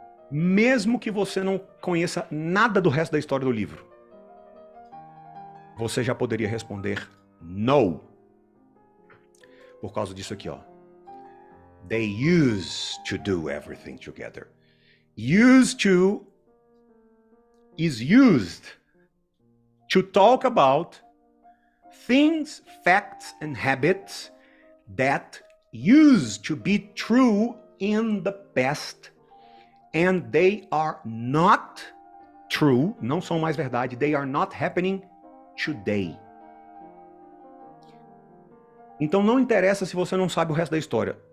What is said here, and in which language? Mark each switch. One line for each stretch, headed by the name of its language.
Portuguese: Mesmo que você não conheça nada do resto da história do livro, você já poderia responder no. Por causa disso aqui, ó.
English: They used to do everything together. Used to is used to talk about things, facts, and habits that used to be true in the past, and they are not true,
Portuguese: não são mais verdade,
English: they are not happening today.
Portuguese: Então não interessa se você não sabe o resto da história.